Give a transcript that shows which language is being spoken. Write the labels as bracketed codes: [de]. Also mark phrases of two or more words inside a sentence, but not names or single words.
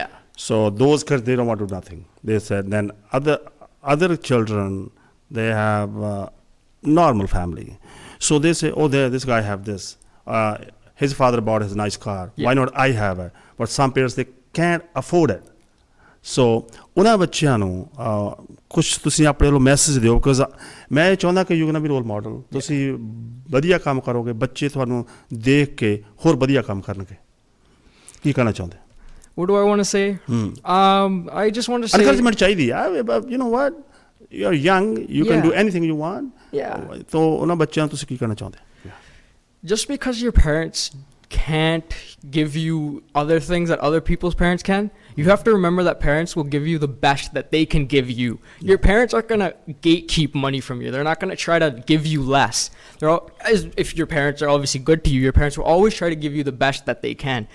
[en] So those kids, they don't want to do nothing. They said, then other children, they have normal family. So they say, oh, this guy have this. His father bought his nice car. Yeah. Why not I have it? But some parents, they can't afford it. [pa] So ਉਹਨਾਂ ਬੱਚਿਆਂ ਨੂੰ ਕੁਝ ਤੁਸੀਂ ਆਪਣੇ ਵੱਲੋਂ ਮੈਸੇਜ ਦਿਓ, ਬਿਕੋਜ਼ ਮੈਂ ਇਹ ਚਾਹੁੰਦਾ ਕਿ [en] you gonna be role model. [pa] ਤੁਸੀਂ ਵਧੀਆ ਕੰਮ ਕਰੋਗੇ, ਬੱਚੇ ਤੁਹਾਨੂੰ ਦੇਖ ਕੇ ਹੋਰ ਵਧੀਆ ਕੰਮ ਕਰਨਗੇ. ਕੀ ਕਹਿਣਾ ਚਾਹੁੰਦੇ? [en] What do I want to say? I just want to say... [pa] Encouragement ਚਾਹੀਦੀ ਆ. [en] You know what? You're young. You can do anything you want. Yeah. [pa] तो ਉਹਨਾਂ ਬੱਚਿਆਂ ਨੂੰ ਤੁਸੀਂ ਕੀ ਕਹਿਣਾ ਚਾਹੁੰਦੇ? [en] Just because your parents can't give you other things that other people's parents can, you have to remember that parents will give you the best that they can give you. Your parents aren't going to gatekeep money from you. They're not going to try to give you less. If your parents are obviously good to you, your parents will always try to give you the best that they can.